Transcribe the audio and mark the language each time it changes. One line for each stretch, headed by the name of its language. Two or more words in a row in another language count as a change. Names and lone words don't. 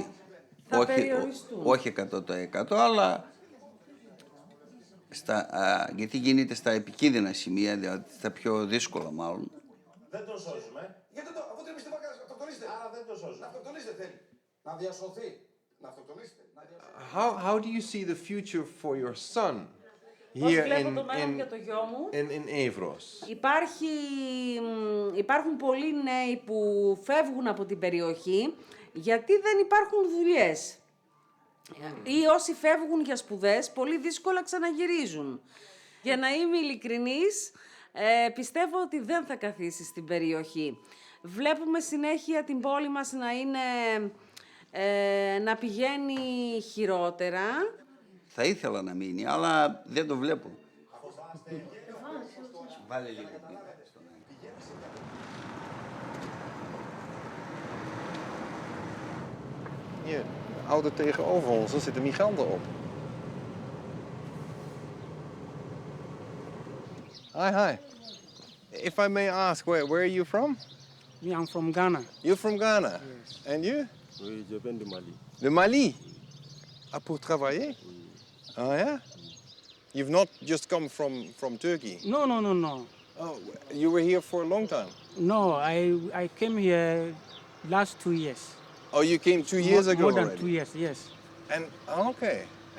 Greek: Όχι 100%, αλλά γιατί γίνεται στα επικίνδυνα σημεία, δηλαδή στα πιο δύσκολα μάλλον. Δεν το σώζουμε. Γιατί αφού δεν πιστεύω να αυτοκτονήσετε. Άρα δεν το σώζουμε. Να αυτοκτονήσετε θέλει. Να διασωθεί. Να αυτοκτονήσετε.
English: How do you see the future for your son
Greek: Πώς
English: here
Greek: βλέπω το μέλλον για το γιο μου?
English: in Evros?
Greek: Υπάρχουν πολλοί νέοι που φεύγουν από την περιοχή γιατί δεν υπάρχουν δουλειές. Ή όσοι φεύγουν για σπουδές, πολύ δύσκολα ξαναγυρίζουν. Για να είμαι ειλικρινής, πιστεύω ότι δεν θα καθίσει στην περιοχή. Βλέπουμε συνέχεια την πόλη μας να πηγαίνει χειρότερα. Θα ήθελα να μείνει, αλλά δεν το βλέπω. Βάλε λίγο.
Dutch: Hier, de auto tegenover ons, daar zitten migranten op.
English: Hi. If I may ask, where are you from? Me, I'm from Ghana. You're from Ghana? Yes. And you?
French: Oui, je viens de Mali. De Mali? Ah, pour travailler?
English: Oh, yeah? You've not just come from Turkey? No. Oh, you were here for a long time? No, I came here last 2 years. Oh, you came 2 years ago More than already? 2 years, yes. And okay.